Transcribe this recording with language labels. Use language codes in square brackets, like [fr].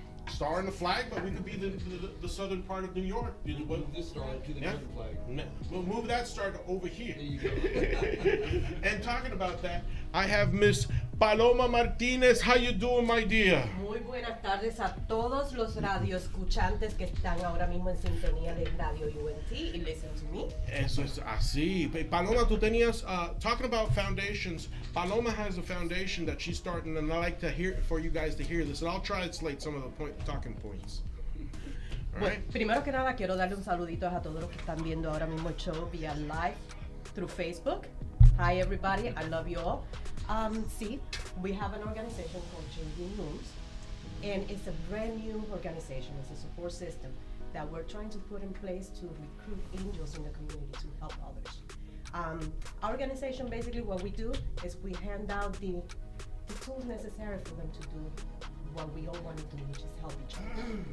[en] Star on the flag, but we could be the southern part of New York. Move this star to the northern flag. We'll move that star to over here. There you go. And talking about that, I have Miss Paloma Martinez. How you doing, my dear? [es] Muy buenas tardes a todos los radioescuchantes que están ahora mismo en sintonía de Radio UNT y Listen to Me. Eso es así. [en] Paloma, [es] tú tenías, [en] talking about foundations, Paloma has a foundation that she's starting, and I like to hear for you guys to hear this, and I'll translate some of the talking points. [es] Bueno, primero que nada quiero darle un saludito a todos los que están viendo ahora mismo el show vía [en] live through Facebook. Hi everybody, I love you all. Sí, we have an organization called Changing Rooms. And it's a brand new organization. It's a support system that we're trying to put in place to recruit angels in the community to help others. Our organization, basically what we do is we hand out the tools necessary for them to do what we all want to do, which is help each other.